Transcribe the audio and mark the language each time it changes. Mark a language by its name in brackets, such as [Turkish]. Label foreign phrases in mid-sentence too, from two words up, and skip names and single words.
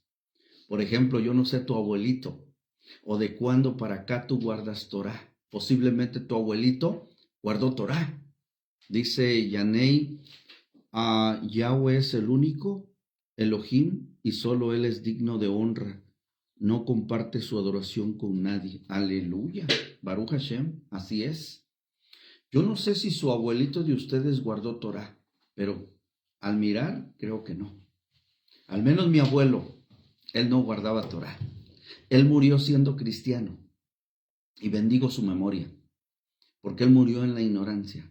[Spanish] Por ejemplo, yo no sé tu abuelito, o de cuándo para acá tú guardas Torah. Posiblemente tu abuelito guardó Torah. Dice Yanei, Yahweh es el único Elohim y solo Él es digno de honra. No comparte su adoración con nadie. [Hebrew] Aleluya. ברוך השם, [Spanish] así es. Yo no sé si su abuelito de ustedes guardó Torah, pero al mirar creo que no. Al menos mi abuelo, él no guardaba Torah. Él murió siendo cristiano y bendigo su memoria, porque él murió en la ignorancia.